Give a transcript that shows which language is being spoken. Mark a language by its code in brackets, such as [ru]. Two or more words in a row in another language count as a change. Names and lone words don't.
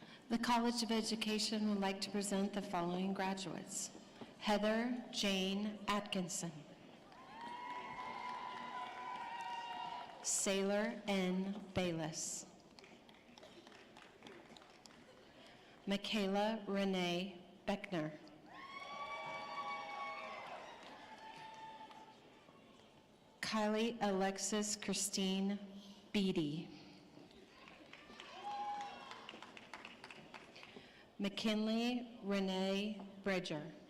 [en] The College of Education would like to present the following graduates: Heather Jane Atkinson, Sailor N. Bayless, Michaela Renee Beckner, Kylie Alexis Christine Beatty, McKinley Renee Bridger,